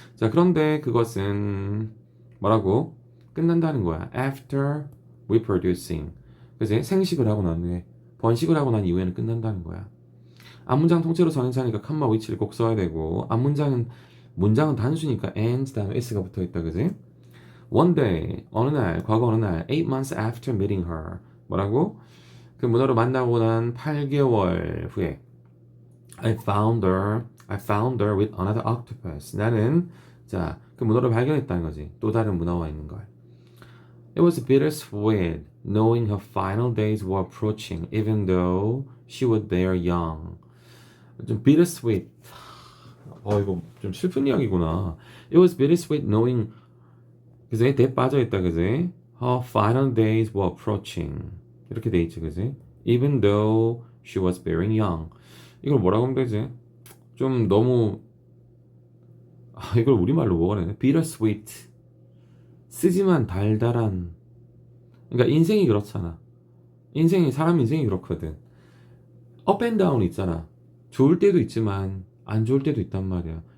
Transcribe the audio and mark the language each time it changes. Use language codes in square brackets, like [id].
[ko] 자, 그런데 그것은 뭐라고? 끝난다는 거야. [en] After reproducing. [ko] 그지? 생식을 하고 난 후에, 번식을 하고 난 이후에는 끝난다는 거야. 앞문장 통째로 써는 사니까 컴마 위치를 꼭 써야 되고, 문장은 단수니까 and 다음에 s가 붙어 있다, 그지? [en] One day, [ko] 과거 어느 날, [en] 8 months after meeting her. [ko] 뭐라고? 그 문어를 만나고 난 8개월 후에, [en] I found her with another octopus. [ko] 그 문어를 발견했다는 거지. 또 다른 문어와 있는 걸. [en] It was bittersweet, knowing her final days were approaching, even though she was there young. [ko] 좀 bittersweet. 이거 좀 슬픈 이야기구나. [en] It was bittersweet knowing, 그지? [ko] 대 빠져있다, 그지? [en] Her final days were approaching. [ko] 이렇게 돼 있지, 그지? [en] Even though she was very young. [ko] 이걸 뭐라고 하면 되지? 좀 너무, 이걸 우리말로 뭐가 되나? bittersweet. 쓰지만 달달한. 그러니까 인생이 그렇잖아. 사람 인생이 그렇거든. 업 앤 다운 있잖아. 좋을 때도 있지만 안 좋을 때도 있단 말이야.